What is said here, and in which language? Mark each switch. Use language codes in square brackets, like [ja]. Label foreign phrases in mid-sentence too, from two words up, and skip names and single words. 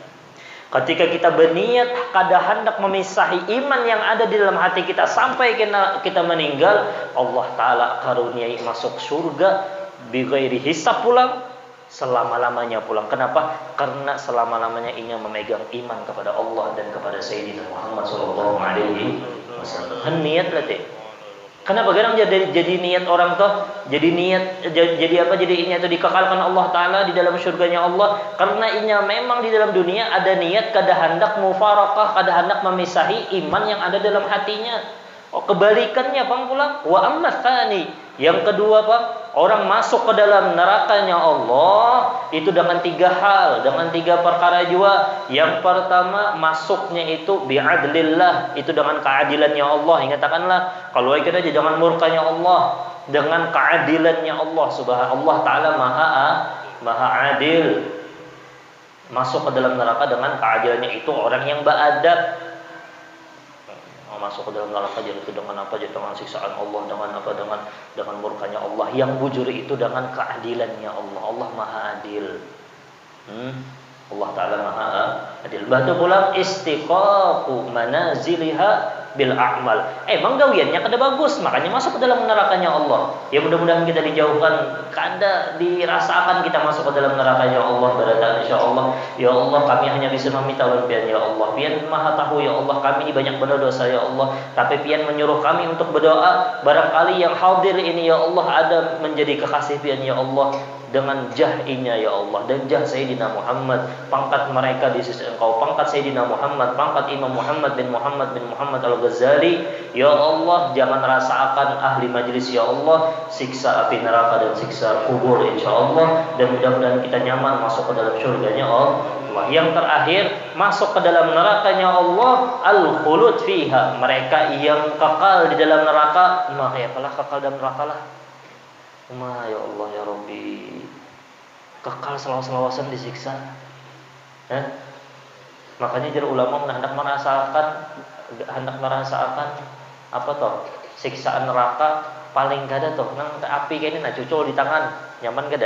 [bjn] Ketika kita berniat kada hendak memisahi iman yang ada di dalam hati kita sampai kita meninggal, Allah Ta'ala karuniai masuk surga [ar] bighairi hisab [bjn] pulang, selama-lamanya pulang. [id] Kenapa? Karena selama-lamanya ini memegang iman kepada Allah dan kepada Sayyidina Muhammad [ar] sallallahu alaihi wasallam. [id] Niat berarti. Kenapa kadang jadi niat orang tuh, jadi niat jadi apa? Jadi niat itu dikekalkan Allah Taala di dalam surganya Allah, [bjn] karena inya memang di dalam dunia ada niat kada hendak mufaraqah, kada hendak memisahi iman yang ada dalam hatinya. [id] Oh, kebalikannya Bang pula. [ar] Wa amma tsani, [id] yang kedua Bang, orang masuk ke dalam nerakanya Allah itu dengan tiga hal, dengan tiga perkara juga. Yang pertama, masuknya itu bi'adlillah, itu dengan keadilannya Allah. Ingatkanlah, kalau kita aja jangan murkanya Allah, dengan keadilannya Allah Subhanahu Allah Ta'ala maha adil. Masuk ke dalam neraka dengan keadilannya itu orang yang beradab. Masuk ke dalam neraka jadi itu dengan apa? Jadi dengan siksaan Allah, dengan apa? Dengan murkanya Allah. [bjn] Yang bujur itu dengan keadilannya Allah. [id] Allah maha adil. Allah Ta'ala maha adil. [ar] Batu pulang istiqaqu manaziliha bil a'mal. [bjn] Emang gawiannya kada bagus, makanya masuk ke dalam nerakanya Allah. Ya mudah-mudahan kita dijauhkan, kada dirasakan kita masuk ke dalam nerakanya Allah. [id] Berada insyaallah. Ya Allah, kami hanya bisa meminta Pian ya Allah. Pian maha tahu ya Allah, kami ini banyak berdosa ya Allah. Tapi Pian menyuruh kami untuk berdoa. Barangkali yang hadir ini ya Allah ada menjadi kekasih Pian ya Allah. Dengan jah-Nya ya Allah dan jah Sayyidina Muhammad, pangkat mereka di sisi Engkau, pangkat Sayyidina Muhammad, pangkat Imam Muhammad bin Muhammad Al-Ghazali ya Allah, jangan rasakan ahli majlis ya Allah siksa api neraka dan siksa kubur insyaallah, dan mudah-mudahan kita nyaman masuk ke dalam surganya Allah. Yang terakhir, masuk ke dalam nerakanya Allah, [ar] al-khulud fiha, [id] mereka yang kekal di dalam neraka. Ya kalah kekal dalam neraka lah. [ar] Ya Allah ya Rabbi, [bjn] kekal selawas-lawasan disiksa. Makanya jadi ulama hendak merasakan apa toh siksaan neraka paling kada toh nang api kayak ini nah cucul di tangan nyaman kada.